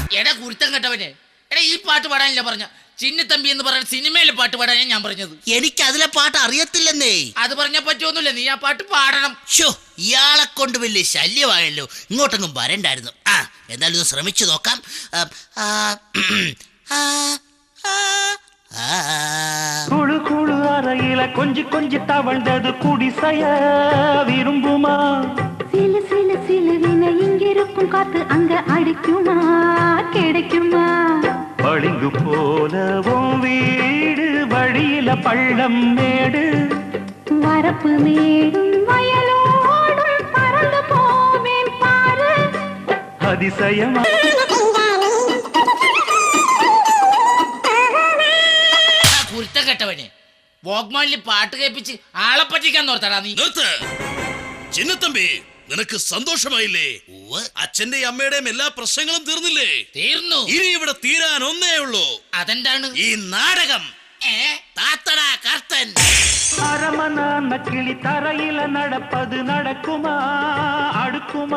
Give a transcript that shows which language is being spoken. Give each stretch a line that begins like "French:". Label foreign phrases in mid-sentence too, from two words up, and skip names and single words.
Malayalam: എടാ കുരുത്തം കേട്ടവനെ, എടാ ഈ പാട്ട് പാടാനില്ല പറഞ്ഞ. ചിന്നത്തമ്പി എന്ന് പറയുന്ന സിനിമയിലെ പാട്ട് പാടാനാ ഞാൻ പറഞ്ഞത്. എനിക്ക് അതിലെ പാട്ട് അറിയത്തില്ലെന്നേ. അത് പറഞ്ഞാ പറ്റുമൊന്നുമില്ല, നീ ആ പാട്ട് പാടണം. ഷോ, ഇയാളെ കൊണ്ട് വലിയ ശല്യമായല്ലോ. ഇങ്ങോട്ടൊന്നും വരണ്ടായിരുന്നു. എന്തായാലും ഇത് ശ്രമിച്ചു നോക്കാം.
Tamil: குழு குழு அறையில கொஞ்சி கொஞ்சி தவழ்ந்தது குடிசைய விரும்புமா? சிலு சிலு சிலுவின இங்கிருக்கும் காத்து அங்க அடிக்குமா கிடைக்குமா? பளிங்கு போலவும் வீடு வழியில பள்ளம் மேடு, வரப்பு மேடும் வயலோடும் பறந்து போவேன் பாரு. அதிசயமா
Malayalam: കുരുത്തം കെട്ടവനെ വോഗ്മാനിൽ പാട്ട് കേൾപ്പിച്ച് ആളെ പറ്റിക്കാൻ നോർത്തടാ നീ. നിർത്ത്. ചിന്നത്തമ്പി, നിനക്ക് സന്തോഷമായില്ലേ? അച്ഛന്റെയും അമ്മയുടെയും എല്ലാ പ്രശ്നങ്ങളും തീർന്നില്ലേ? തീർന്നു. ഇനി ഇവിടെ തീരാൻ ഒന്നേ ഉള്ളൂ. അതെന്താണ്? ഈ നാടകം. താത്തടാ കർത്തൻ.
Tamil: அரமன நக்கிளி தரையில நடப்பது நடக்குமா அடுக்குமா